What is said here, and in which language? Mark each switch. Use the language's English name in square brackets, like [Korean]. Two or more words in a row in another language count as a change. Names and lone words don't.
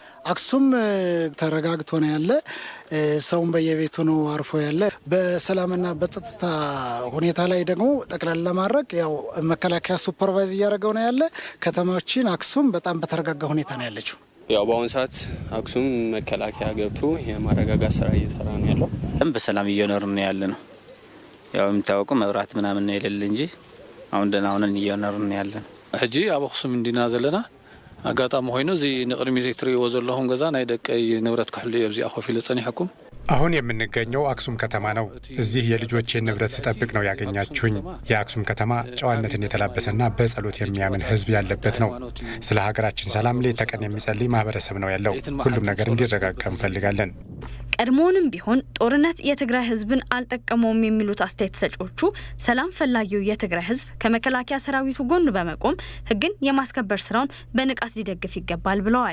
[Amharic] አክሱም ተረጋግቶ ነው ያለ። ሰውን በየቤቱ ነው አርፎ ያለ። በሰላምና በጸጥታ ሁኔታ ላይ ደግሞ ጠቅላላ ለማድረግ ያው መከላከያ ሱፐርቫይዝ እያደረገው ነው ያለ። ከተማችን አክሱም በጣም በተረጋጋ ሁኔታ ነው ያለችው። ያው በአሁኑ ሰዓት አክሱም መከላከያ ገብቶ የማረጋጋት ስራ እየሰራ ነው ያለው። በሰላም እየኖርን ነው ያለ ነው። ያው የሚታወቀው መብራት ምናምን ነው የሌለ እንጂ አሁን ደህና ሆነን እየኖርን ነው ያለ ነው። [Tigrinya] ሕጂ ኣብ አክሱም እንዲና ዘለና አጋጣሚ ሆይኖ እዚ ንቅድሚ ትሪእዎ ዘለኹም ገዛ ናይ ደቀይ ንብረት ክሕሉ እዩ ኣብዚ ኮፍ ኢለ ጸኒሕኩም። [Amharic] አሁን የምንገኘው አክሱም ከተማ ነው። እዚህ የልጆቼን ንብረት ስጠብቅ ነው ያገኛችሁኝ። የአክሱም ከተማ ጨዋነትን የተላበሰና በጸሎት የሚያምን ሕዝብ ያለበት ነው። ስለ ሀገራችን ሰላም ሌት ተቀን የሚጸልይ ማህበረሰብ ነው ያለው። ሁሉም ነገር እንዲረጋጋ እንፈልጋለን። ቀድሞውንም ቢሆን ጦርነት የትግራይ ህዝብን አልጠቀመውም የሚሉት አስተያየት ሰጪዎቹ ሰላም ፈላጊው የትግራይ ህዝብ ከመከላከያ ሰራዊቱ ጎን በመቆም ህግን የማስከበር ስራውን በንቃት ሊደግፍ ይገባል ብለዋል።